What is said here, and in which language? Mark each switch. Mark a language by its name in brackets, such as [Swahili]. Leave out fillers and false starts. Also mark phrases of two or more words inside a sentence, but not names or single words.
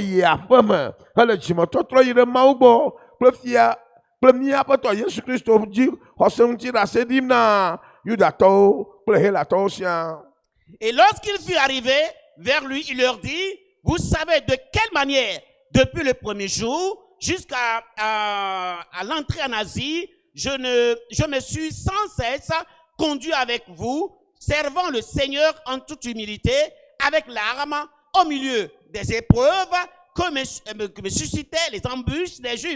[Ewe] yi aƒe me hele dzimetotrɔ yi ɖe Mawu gbɔ kple fia kple míaƒe tɔ Yesu Kristo dzi xɔse ŋuti ɖe ase ɖim na Yudatɔwo kple Helatɔwo siaa. [French] Et lorsqu'il fut arrivé vers lui, il leur dit, vous savez de quelle manière, depuis le premier jour jusqu'à l'entrée en Asie, je me suis sans cesse conduit avec vous, servant le Seigneur en toute humilité, avec l'arme au milieu des épreuves que me suscitaient les embûches des Juifs.